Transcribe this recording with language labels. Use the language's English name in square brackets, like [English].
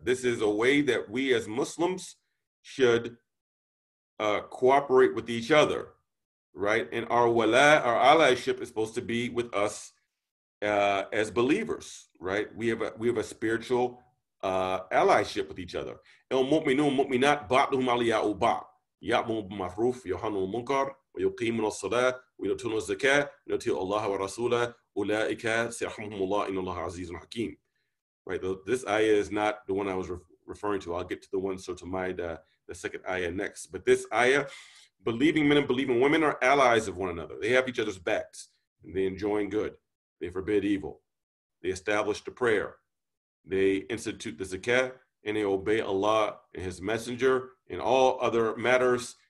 [English] This is a way that we as Muslims should cooperate with each other, right? And our wala, our allyship, is supposed to be with us as believers, right? We have a spiritual allyship with each other. [Arabic] المؤمنون مؤمنات بعضهم أولياء بعض يأمرون بالمعروف وينهون عن المنكر ويقيمون الصلاة ويؤتون الزكاة ويطيعون الله ورسوله أولئك سيرحمهم الله إن الله عزيز حكيم. [English] Right. This ayah is not the one I was referring to. I'll get to the one Surah Al-Ma'idah, the second ayah next. But this ayah, believing men and believing women are allies of one another. They have each other's backs, and they enjoin good. They forbid evil. They establish the prayer. They institute the zakah, and they obey Allah and His Messenger in all other matters.